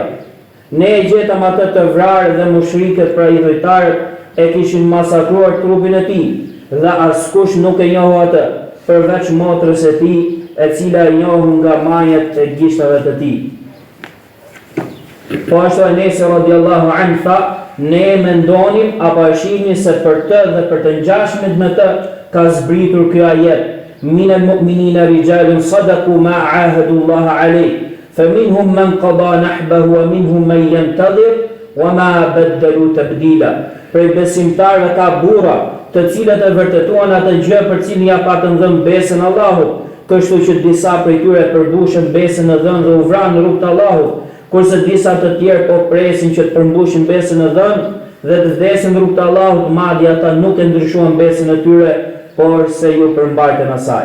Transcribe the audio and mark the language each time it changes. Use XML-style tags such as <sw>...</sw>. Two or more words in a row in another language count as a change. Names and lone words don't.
<sq>Ne e gjetëm atë të vrarë dhe mushrikët pra idhujtarët e kishin masakruar trupin e tij, dhe askush nuk e njohu atë, përveç motrës e tij, e cila e njohu nga majet e gishtave të tij. Po ashtu Enesi</sq> <ar>رضي الله عنه</ar> <sq>tha: ne mendonim apo e shihni se për të dhe për të ngjashmit me të ka zbritur ky ajet:</sq> <ar>من المؤمنين رجال صدقوا ما عاهدوا الله عليه, فمنهم من قضى نحبه ومنهم من ينتظر وما بدلوا تبديلا.</ar> <sq>Prej besimtarëve ka burra, të cilët e vërtetuan atë gjë për cilën ja patën dhënë besën Allahut, kështu që disa prej tyre përmbushën besën e dhënë dhe u vranë në rrugt të Allahut, kurse disa të tjerë po presin që të përmbushin besën e dhënë dhe të vdesin në rrugt të Allahut, madje ata nuk e ndryshuan besën e tyre, por se ju përmbajtën asaj.</sq>